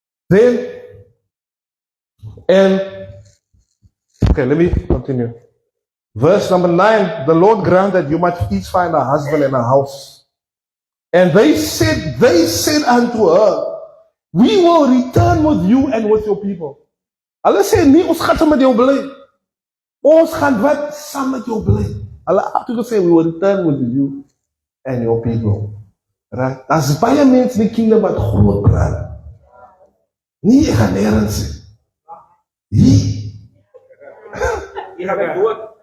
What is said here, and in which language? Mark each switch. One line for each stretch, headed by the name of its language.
English: Then, and, okay, let me continue. Verse number 9, the Lord grant that you might each find a husband and a house. And they said unto her, we will return with you and with your people.
Afrikaans: Hulle sê nie, ons gaan saam met jou bly. Ons gaan wat? Saam met jou bly.
English: Hulle actually say, we will return with you and your people.
Afrikaans: Right? As baie mense in die kingdom wat groot praat. Nie, ek gaan nergens sê. Hier. Hier gaan ek dood.